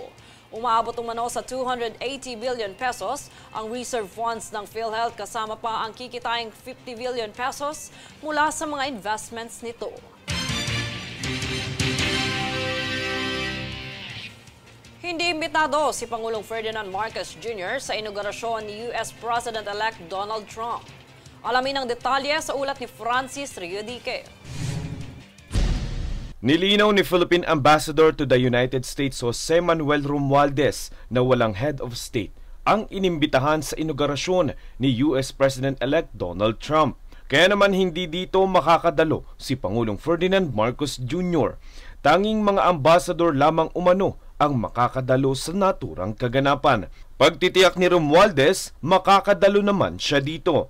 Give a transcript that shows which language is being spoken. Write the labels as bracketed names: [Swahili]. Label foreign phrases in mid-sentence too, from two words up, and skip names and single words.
[Filipino] Umaabot umano sa 280 billion pesos ang [English] reserve funds [Filipino] ng PhilHealth kasama pa ang kikitayang 50 billion pesos mula sa mga investments nito. Hindi imbitado si Pangulong Ferdinand Marcos Jr. sa inaugurasyon ni US President-elect Donald Trump. Alamin ang detalye sa ulat ni Francis Riodique. Nilinaw ni Philippine Ambassador to the United States Jose Manuel Romualdez na walang head of state ang inimbitahan sa inaugurasyon ni US President-elect Donald Trump. Kaya naman hindi dito makakadalo si Pangulong Ferdinand Marcos Jr. Tanging mga ambassador lamang umano ang makakadalo sa naturang kaganapan. Pagtitiyak ni Romualdez, makakadalo naman siya dito.